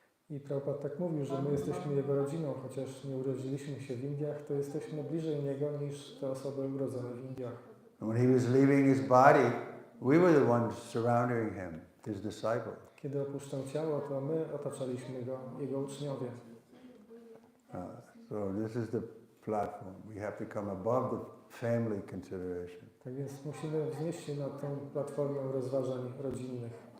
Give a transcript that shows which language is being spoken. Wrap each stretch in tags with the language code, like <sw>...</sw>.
<pl>I Prabhupada tak mówił, że my jesteśmy jego rodziną, chociaż nie urodziliśmy się w Indiach, to jesteśmy bliżej niego niż te osoby urodzone w Indiach.</pl> <en>And when he was leaving his body, we were the ones surrounding him, his disciples.</en> <pl>Kiedy opuszczał ciało, to my otaczaliśmy go, jego uczniowie.</pl> <en>So this is the platform. We have to come above the family consideration.</en> <pl>Tak więc musimy wznieść się nad tą platformą rozważań rodzinnych.</pl>